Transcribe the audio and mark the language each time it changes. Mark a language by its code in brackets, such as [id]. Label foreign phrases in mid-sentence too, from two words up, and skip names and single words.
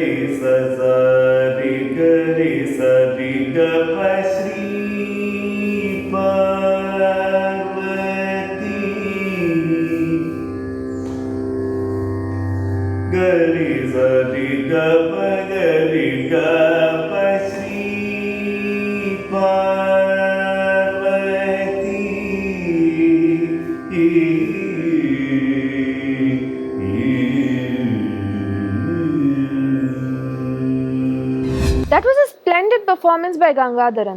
[en] sa sa re ga re sa re ga pa Shri Parvati ga re sa re ga pa ga re ga pa Shri That was a splendid performance by Gangadharan.